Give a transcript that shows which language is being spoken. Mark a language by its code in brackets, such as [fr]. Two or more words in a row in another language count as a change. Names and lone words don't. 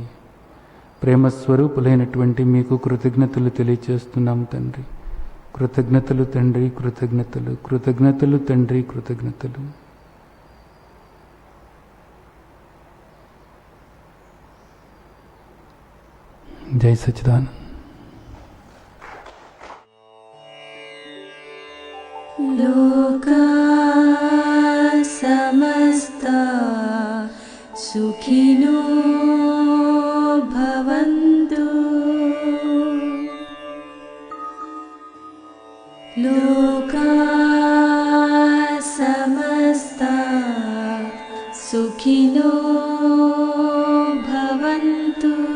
[te] ప్రేమ స్వరూపులైనటువంటి మీకు కృతజ్ఞతలు తెలియచేస్తున్నాం తండ్రి. కృతజ్ఞతలు తండ్రి, కృతజ్ఞతలు, కృతజ్ఞతలు తండ్రి, కృతజ్ఞతలు. జై సచ్చిదానంద. [sa] లోకా సమస్తా సుఖినో భవంతు. లోకా సమస్తా సుఖినో భవంతు.